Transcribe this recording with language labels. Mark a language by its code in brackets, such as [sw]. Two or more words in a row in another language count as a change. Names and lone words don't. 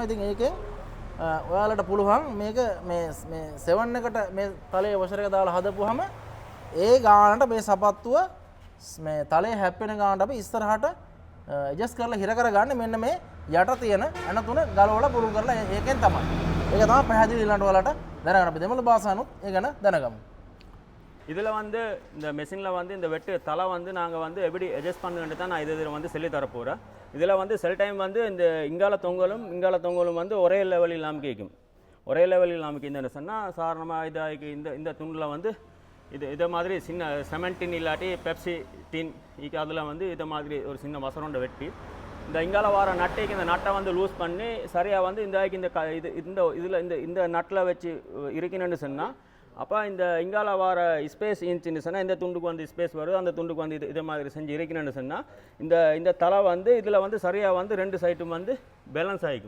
[si] ඉතින් ඒකෙන් ඔයාලට පුළුවන් මේක මේ 7 එකට මේ තලයේ වෂර් එක දාලා හදපුවාම ඒ ගානට මේ සපත්තුව මේ තලයේ හැප්පෙන ගානට අපි ඉස්සරහට ඇඩ්ජස්ට් කරලා හිර කරගන්න මෙන්න මේ යට තියෙන ඇන තුන ගලවලා පුරුල් කරලා ඒකෙන් තමයි. ඒක තමයි පැහැදිලි ඊළඟට ඔයාලට දැනගන්න. අපි දෙමළ භාෂාවනොත් ඒ ගැන දැනගමු. [ta] இதில் வந்து இந்த மெஷினில் வந்து இந்த வெட்டு தலை வந்து நாங்கள் வந்து எப்படி அட்ஜஸ்ட் பண்ணுறது தான் நான் இதில் வந்து சொல்லி தரப்போகிறேன். இதில் வந்து சில டைம் வந்து இந்த இங்கால தொங்கலும் வந்து ஒரே லெவலில் இல்லாமல் கேட்கும். ஒரே லெவலில் இல்லாமல் கேட்குன்னு சொன்னால் சாதாரணமாக இதாகி இந்த துண்டில் வந்து இதை மாதிரி சின்ன செமெண்டின் இல்லாட்டி பெப்சி டின் அதில் வந்து இதை மாதிரி ஒரு சின்ன வசரோண்டை வெட்டி இந்த இங்கால வார நட்டைக்கு இந்த நட்டை வந்து லூஸ் பண்ணி சரியாக வந்து இந்த இதில் இந்த நட்டில் வச்சு இருக்கணும்னு சொன்னால் அப்போ இந்த இங்கால வர ஸ்பேஸ் இருந்துச்சுன்னு சொன்னால் இந்த துண்டுக்கு வந்து ஸ்பேஸ் வருது, அந்த துண்டுக்கு வந்து இது மாதிரி செஞ்சு இருக்கணும்னு சொன்னால் இந்த தலை வந்து இதில் வந்து சரியாக வந்து ரெண்டு சைட்டும் வந்து பேலன்ஸ் ஆகிக்கும்.